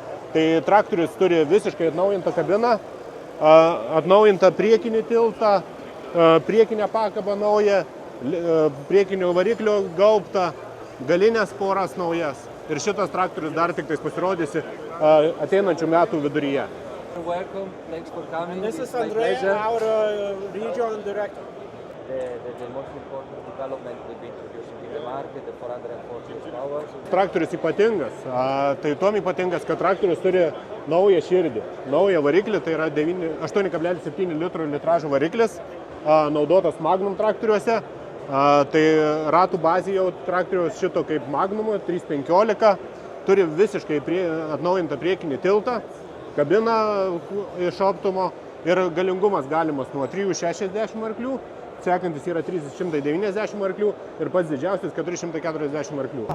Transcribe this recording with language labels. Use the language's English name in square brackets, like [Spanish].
[Lithuanian] Tai traktorius turi visiškai atnaujintą kabiną, atnaujintą priekinį tiltą, priekinę pakabą naują, priekinio variklio gaubtą, galinės poras naujas. Ir šitas traktorius dar tik pasirodys ateinančių metų viduryje. [English] Welcome, thanks for coming. This is Andrea, our region director. The most important development we've been introducing in the market, the 440 horsepower. [Lithuanian] Traktorius ypatingas. Tai tuom ypatingas, kad traktorius turi naują širdį, naują variklį, tai yra 8,7 litrų litražo variklis, naudotas Magnum traktoriuose. Tai ratų bazė jau traktoriaus šito kaip Magnum 315, turi visiškai atnaujintą priekinį tiltą, kabiną iš Optumo ir galingumas galimas nuo 360 arklių, sekantis yra 390 arklių ir pats didžiausias 440 arklių.